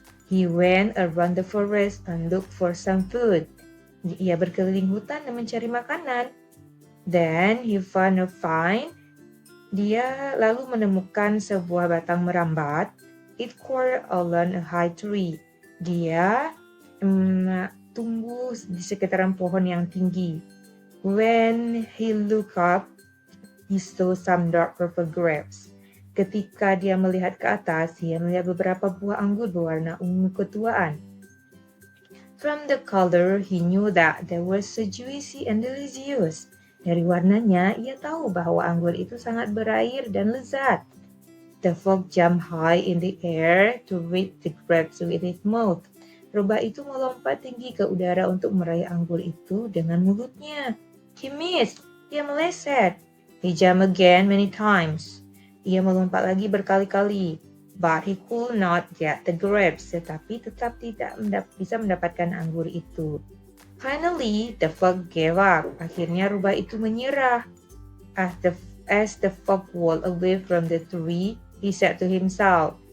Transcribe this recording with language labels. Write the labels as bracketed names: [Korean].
[English] He went around the forest and looked for some food. [Indonesian] Ia berkeliling hutan dan mencari makanan. [English] Then he found a vine. [Indonesian] Dia lalu menemukan sebuah batang merambat. [English] It grew along a high tree. [Indonesian] Dia tumbuh di sekitaran pohon yang tinggi. [English] When he looked up, he saw some dark purple grapes. [Indonesian] Ketika dia melihat ke atas, dia melihat beberapa buah anggur berwarna ungu ketuaan. [English] From the color, he knew that they were so juicy and delicious. [Indonesian] Dari warnanya, ia tahu bahwa anggur itu sangat berair dan lezat. [English] The fox jumped high in the air to reach the grapes with his mouth. [Indonesian] Rubah itu melompat tinggi ke udara untuk meraih anggur itu dengan mulutnya. [English] He missed. [Indonesian] Dia meleset. [English] He jumped again many times. [Indonesian] Ia melompat lagi berkali-kali. [English] But he could not get the grapes. [Indonesian] Tetapi tetap tidak bisa mendapatkan anggur itu. [English] Finally, the fox gave up. [Indonesian] Akhirnya rubah itu menyerah. [English] As the fox walked away from the tree, he said to himself,